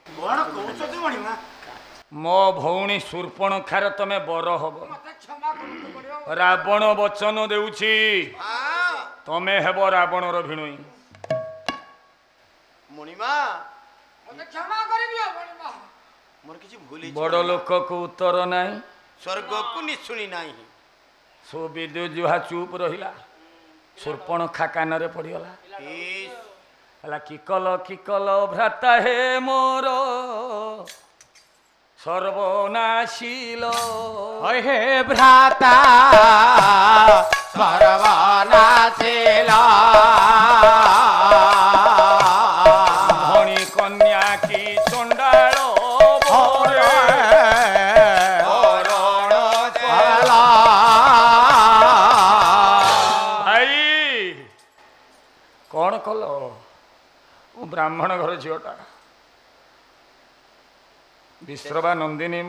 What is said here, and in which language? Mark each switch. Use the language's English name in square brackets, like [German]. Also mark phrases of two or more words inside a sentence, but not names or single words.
[Odia] ମୋ ଭଉଣୀ ଶୂର୍ପଣଖାର ତମେ ବର ହବ ରାବଣ ବଚନ ଦେଉଛି ତମେ ହେବ ରାବଣର ଭିଣୁଇ ବଡ଼ ଲୋକକୁ ଉତ୍ତର ନାହିଁ ସ୍ୱର୍ଗକୁ ନିଶୁଣି ନାହିଁ ସୁବିଦୁଜୁହା ଚୁପ୍ ରହିଲା ଶୂର୍ପଣଖା କାନରେ ପଡ଼ିଗଲା ହେଲା କିକଲ ଭ୍ରାତା ହେ ମୋର ସର୍ବନାଶୀଲ [Sanskrit] हे भ्राता सर्वनाशील [Odia] ଭଣୀ କନ୍ୟା କି ଚଣ୍ଡାଳ କଣ କଲ ମୁଁ ବ୍ରାହ୍ମଣ ଘର ଝିଅଟା ବିଶ୍ରବା ନନ୍ଦିନୀ ମୁଁ